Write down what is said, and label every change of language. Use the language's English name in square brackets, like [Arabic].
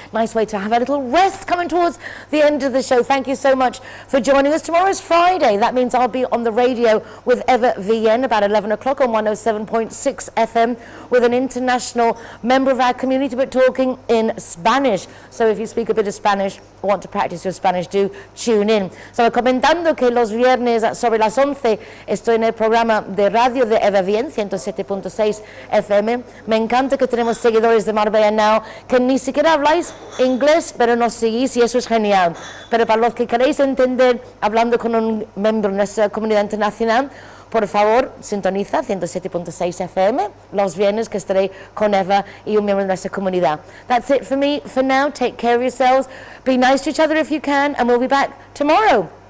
[English] Nice way to have a little rest coming towards the end of the show. Thank you so much for joining us. Tomorrow's Friday. That means I'll be on the radio with Eva VN about 11 o'clock on 107.6 FM with an international member of our community, but talking in Spanish. So if you speak a bit of Spanish or want to practice your Spanish, do tune in. [Spanish] So comentando que los viernes sobre las 11 estoy en el programa de radio de Eva VN 107.6 FM. Me encanta que tenemos seguidores de Marbella Now, que ni siquiera habláis inglés, pero nos seguís y eso es genial. Pero para los que queréis entender, hablando con un miembro de nuestra comunidad internacional, por favor, sintoniza 107.6 FM los viernes, que estaré con Eva y un miembro de nuestra comunidad. [English] That's it for me for now. Take care of yourselves. Be nice to each other if you can, and we'll be back tomorrow.